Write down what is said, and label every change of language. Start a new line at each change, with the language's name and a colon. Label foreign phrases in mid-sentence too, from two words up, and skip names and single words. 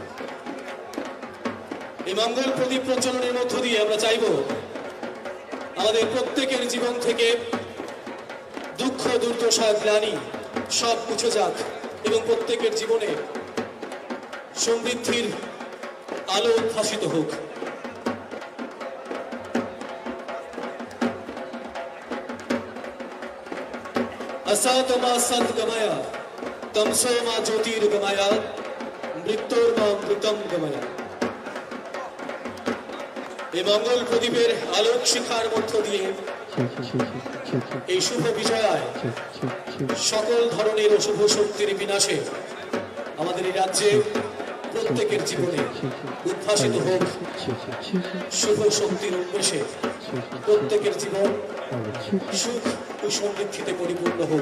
Bangla: এই মঙ্গল প্রদীপ প্রজ্বলনের মধ্য দিয়ে আমরা চাইব আমাদের প্রত্যেকের জীবন থেকে দুঃখ দুর্দশা গ্লানি সব মুছে যাক এবং প্রত্যেকের জীবনে সমৃদ্ধির আলো উদ্ভাসিত হোক।
Sanskrit: असतमा सत गमया तमसो मा ज्योतिर्गमया मृत्योर्मा मृतम गमया।
Bangla: এই মঙ্গল প্রদীপের আলোক শিখার মধ্য দিয়ে এই শুভ বিজয়ায় সকল ধরনের অশুভ শক্তির বিনাশে আমাদের এই রাজ্যে প্রত্যেকের জীবনে উদ্ভাসিত হোক শুভ শক্তির উন্মেষে প্রত্যেকের জীবন সুখ ও সমৃদ্ধিতে পরিপূর্ণ হোক।